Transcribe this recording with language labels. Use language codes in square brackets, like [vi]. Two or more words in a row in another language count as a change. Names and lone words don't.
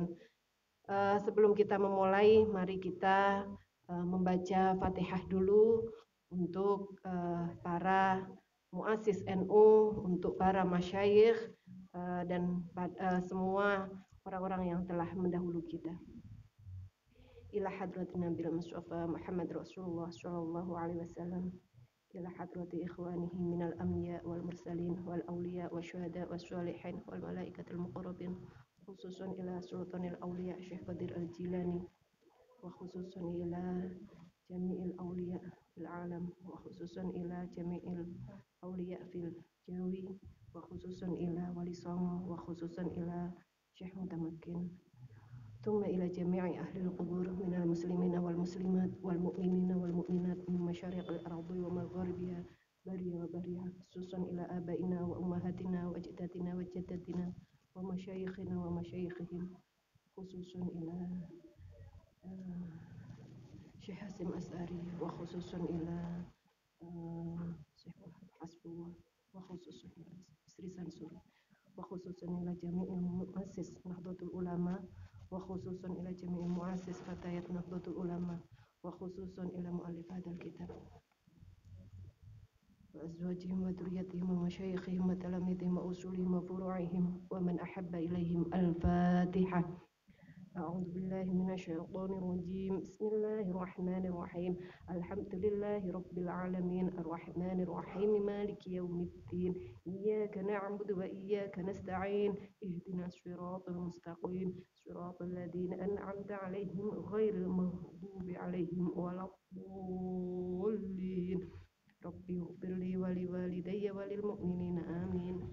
[id] Sebelum kita memulai, mari kita membaca Fatihah dulu untuk para muassis NU, untuk para masyayikh dan semua orang-orang yang telah mendahului kita. [ar] إلى حضرة النبي المصطفى محمد رسول الله صلى الله عليه وسلم إلى حضرة إخوانه من الأنبياء والمرسلين والأولياء والشهداء والصالحين والملائكة المقربين خصوصا إلى سلطان الأولياء Syekh Qadir Al-Jilani وخصوصا إلى جميع الأولياء في العالم وخصوصا إلى جميع الأولياء في الجاوي, wa khususan ila wali songo, wa khususan ila Syekh Mutamakin, ثم إلى جميع أهل القبور من المسلمين والمسلمات والمؤمنين والمؤمنات من مشارق الأرض ومغاربها بريا وبرها خصوصا إلى آبائنا وأمهاتنا وأجدادنا وجداتنا ومشايخنا ومشايخهم خصوصا إلى Syekh Hasim As'ari, wa khususan ila Syekh Hasbullah, wa khususan ila Sri Sansuri, wa khususan ila jami'il muassis Nahdlatul Ulama, wa khususan ila jami'il muassis Fatayat Nahdlatul Ulama, وخصوصا إلى مؤلف هذا الكتاب وأزواجهم وذرياتهم ومشايخهم وتلامذتهم وأصولهم وفروعهم ومن أحب إليهم. Al-Fatihah. أعوذ بالله من الشيطان الرجيم. بسم الله الرحمن الرحيم. الحمد لله رب العالمين الرحمن الرحيم مالك يوم الدين إياك نعبد وإياك نستعين اهدنا الصراط المستقيم صراط الذين أنعمت عليهم غير المغضوب عليهم ولا الضالين ربي اغفر لي ولوالدي وللمؤمنين آمين.